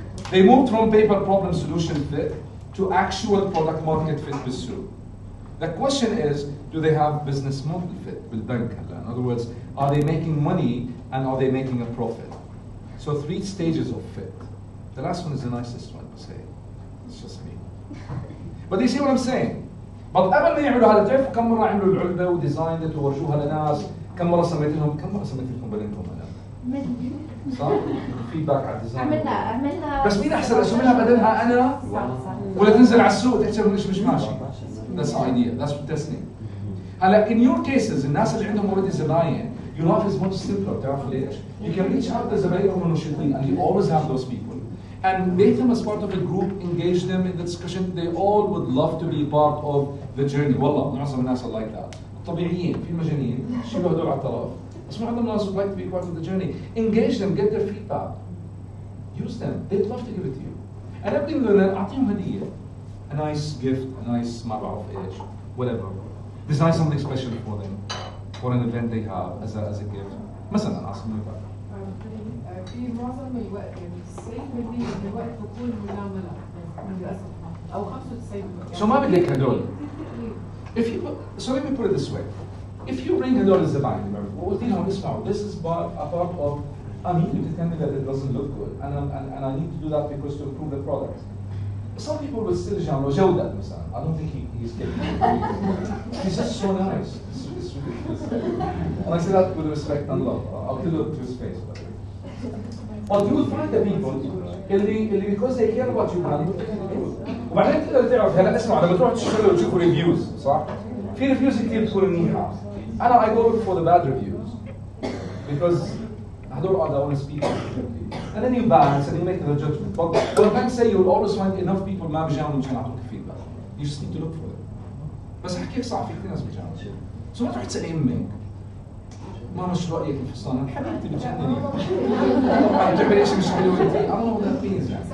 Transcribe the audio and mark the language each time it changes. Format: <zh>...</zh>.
<en>They moved from paper problem solution fit to actual product market fit</en> <ar>بالسوق.</ar> <en>The question is, do they have business model fit</en> <ar>بالبنك هلا?</ar> <en>In other words, are they making money and are they making a profit? So 3 stages of fit. The last one is the nicest one to say. It's just me. But you see what I'm saying?</en> <ar>But قبل ما يعملوا هذا تعرفوا كم مرة عملوا العلبة وديزاينت وورجوها لناس؟ كم مرة سميت لهم بينكم أنا؟ صح؟ فيدباك على الديزاين. عملنا بس مين أحسن أسويها بدلها أنا؟ ولا تنزل على السوق تحسب إنه مش ماشي.</ar> <en>That's the idea. That's testing.</en> <ar>هلا</ar> <en>in your cases</en> <ar>الناس اللي عندهم</ar> <en>already</en> <ar>زباين,</ar> <en>your life is much simpler.</en> <ar>تعرف ليش؟</ar> <en>You can reach out</en> <ar>لزباينهم المنشطين</ar> <en>and you always have those people. And make them as part of a group, engage them in the discussion. They all would love to be part of the journey.</en> <ar>والله معظم الناس</ar> <en>are like that.</en> <ar>طبيعيين في مجانين شيلوا هدول على الطرف. بس معظم الناس</ar> <en>would like to be part of the journey. Engage them, get their feedback. Use them. They'd love to give it to you.</en> <ar>And قبل ما أعطيهم هدية.</ar> <en>A nice gift, a nice</en> <ar>ما بعرف إيش,</ar> <en>whatever. Design something special for them, for an event they have as a gift.</en> <ar>مثلا أعطيهم مثال. في معظم الوقت يعني 90% من الوقت بكون ملاملة للأسف أو 95%. So ما بدك هدول.</ar> <en>If you so let me put it this way. If you bring</en> <ar>هدول الزبائن, وقلت لهم اسمعوا,</ar> <en>this is a part of I need you to tell me that it doesn't look good, and I need to do that because to improve the product. Some people will still genre</en> <ar>جودة مثلا.</ar> <en>I don't think he's getting it. He's just so nice. It's ridiculous. And I say that with respect and love. I'll tell you to his face. But you will find the people</en> <ar>اللي</ar> <en>because they care about you brand.</en> <ar>وبعدين تقدر تعرف هلا اسمع لما تروح تشتغل وتشوف ريفيوز صح؟ في ريفيوز كثير بتكون منيحة.</ar> <en>أنا I go look for the bad reviews because</en> <ar>هدول</ar> <en>are the honest people. And then you balance and you make the judgment. But what I can say, you will always find enough people</en> <ar>ما بيجاوبوا مشان يعطوك</ar> <en>feedback. You just need to look for them.</en> <ar>بس أحكيك صح في كثير ناس بيجاوبوا. So ما تروح تسأل أمك. ماما شو رأيك بالفستان؟ حبيبتي بتجنني. بتعمل إيش مش حلو أنت؟</ar> <en>I don't know what that means.</en>